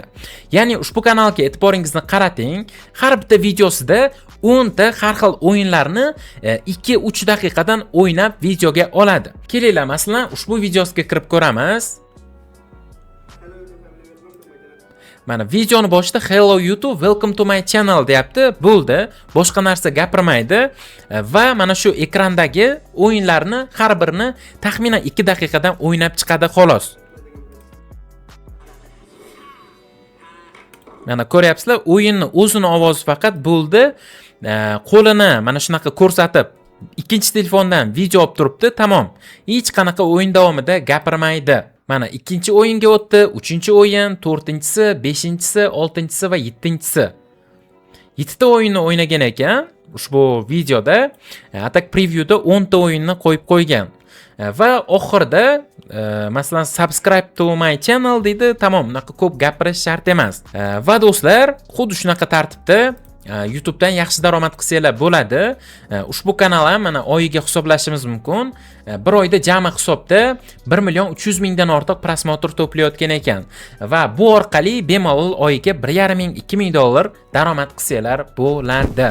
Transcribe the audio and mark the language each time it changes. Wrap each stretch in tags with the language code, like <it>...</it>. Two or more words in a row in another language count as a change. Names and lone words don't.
<uz>Ya'ni ushbu kanalga e'tiboringizni qarating. Har bitta videosida 10 ta har xil o'yinlarni 2-3 daqiqadan o'ynab videoga oladi. Kelinglar, masalan, ushbu videosiga kirib ko'ramiz. Mana videoni boshida</uz> <en>Hello YouTube, welcome to my channel</en> <uz>deyapti. Bo'ldi, boshqa narsa gapirmaydi va mana shu ekrandagi o'yinlarni har birini taxminan 2 daqiqadan o'ynab chiqadi xolos. Mana ko'ryapsizlar, o'yinni o'zini ovozi faqat bo'ldi. Qo'lini mana shunaqa ko'rsatib, ikkinchi telefondan video olib turibdi, tamom. Hech qanaqa o'yin davomida gapirmaydi. Mana ikkinchi o'yinga o'tdi, 3-o'yin, 4-si, 5-si, 6-si va 7-si. 7 ta o'yinni o'ynagan ekan ushbu videoda. Atak previewda 10 ta o'yinni qo'yib qo'ygan. Va oxirida masalan</uz> <en>subscribe to my channel</en> <uz>deydi. Tamom, unaqa ko'p gapirish shart emas. Va do'stlar, xuddi shunaqa tartibda YouTubedan yaxshi daromad qilsanglar bo'ladi. Ushbu kanal ham mana oyiga hisoblashimiz mumkin. bir oyda jami hisobda 1 million 300 mingdan ortiq prosmotr to'playotgan ekan va bu orqali bemalol oyiga 1,5 ming 2 ming dollar daromad qilsalar bo'ladi.</uz>